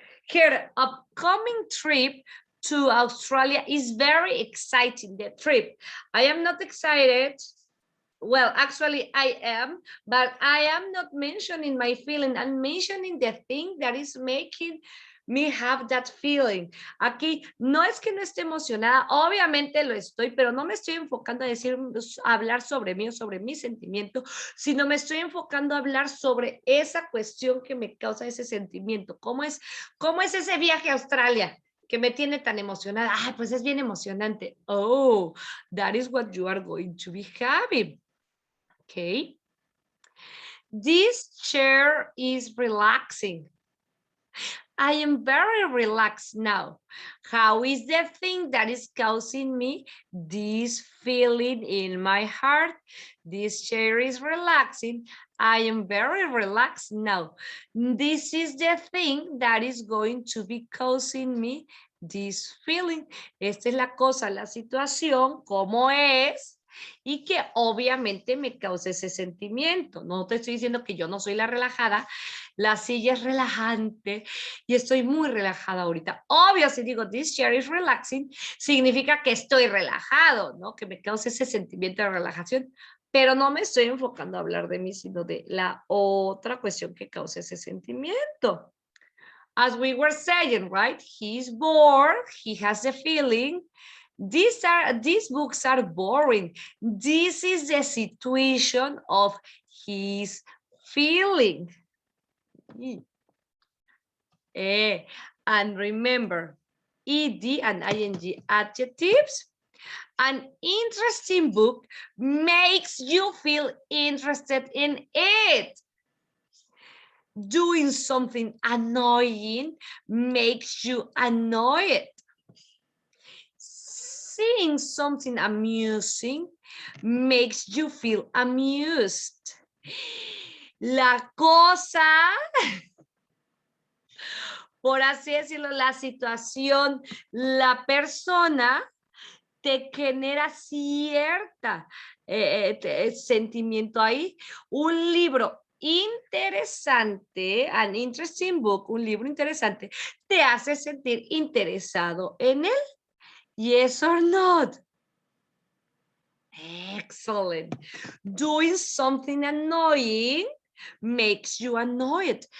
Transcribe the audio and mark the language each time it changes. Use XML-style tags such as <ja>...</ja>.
<en>Her upcoming trip to Australia is very exciting, the trip. I am not excited. Well, actually I am, but I am not mentioning my feeling. I'm mentioning the thing that is making me have that feeling.</en> <es>Aquí no es que no esté emocionada, obviamente lo estoy, pero no me estoy enfocando a hablar sobre mí o sobre mi sentimiento, sino me estoy enfocando a hablar sobre esa cuestión que me causa ese sentimiento. ¿Cómo es ese viaje a Australia que me tiene tan emocionada? Ah, pues es bien emocionante.</es> <en>Oh, that is what you are going to be having. Okay. This chair is relaxing. I am very relaxed now. How is the thing that is causing me this feeling in my heart? This chair is relaxing. I am very relaxed now. This is the thing that is going to be causing me this feeling.</en> <es>Esta es la cosa, la situación, cómo es, y que obviamente me causa ese sentimiento. No te estoy diciendo que yo no soy la relajada, la silla es relajante y estoy muy relajada ahorita. Obvio, si digo</es> <en>this chair is relaxing,</en> <es>significa que estoy relajado, ¿no? Que me causa ese sentimiento de relajación, pero no me estoy enfocando a hablar de mí, sino de la otra cuestión que causa ese sentimiento.</es> <en>As we were saying, right? He's bored, he has the feeling. These books are boring. This is the situation of his feeling. And remember, ED and ING adjectives. An interesting book makes you feel interested in it. Doing something annoying makes you annoyed. Seeing something amusing makes you feel amused.</en> <es>La cosa, por así decirlo, la situación, la persona te genera cierta sentimiento ahí. Un libro interesante,</es> <en>an interesting book,</en> <es>un libro interesante, te hace sentir interesado en él.</es> <en>Yes or not? Excellent. Doing something annoying makes you annoyed.</en>